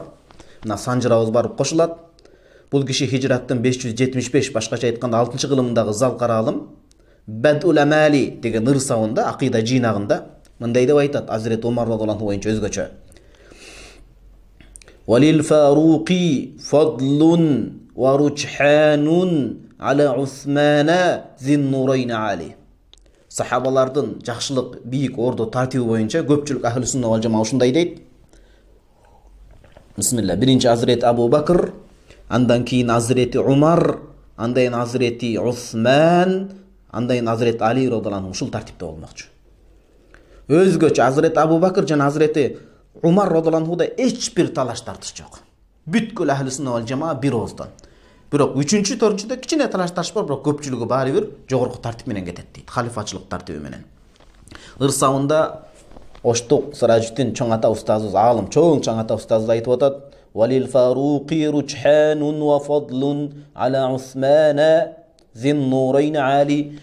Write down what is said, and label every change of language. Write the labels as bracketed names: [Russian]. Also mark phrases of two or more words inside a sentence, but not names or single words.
[Kyrgyz] Мына санжырабыз барып кошулат. Бул киши хижраттын 575, башкача айтканда 6-кылымындагы залкара алым Бадул Амали деген ырсабында, акыйда жыйнагында мындай деп айтат Азирет Омар радыйаллаху боюнча өзгөчө. [Arabic] وللفاروق فضل ورجحان على عثمان ذي النورين العالي. [Kyrgyz] Сахабалардын жакшылык бийик ордо тартиби боюнча көпчүлүк [Arabic] أهل السنة والجماعة [Kyrgyz] ушундай дейт. Бисмилла. Биринчи Азирет Абу Бакр, андан кийин Азирети Умар, андан Азирети Усман, андан Азирет Али [Arabic] رضي الله عنه [Kyrgyz] ушул тартипте болмокчу. Өзгөчө Азирет Абу Бакр жана Азирети Умар [Arabic] رضي الله عنه [Kyrgyz] эч бир талаш тартыш жок. Бүткүл [Arabic] أهل السنة والجماعة [Kyrgyz] бир ооздон. Бирок 3-4-чүдө кичине талаш тартыш бар, бирок көпчүлүгү баары бир жогорку тартип менен кетет дейт. Халифачылык тартиби менен. Ырсабында Оштук Сыражуддин чоң ата устазыбыз, алым чоң ата устазыбыз айтып атат: [Arabic] "وللفاروق رجحان وفضل على عثمان ذي النورين العالي."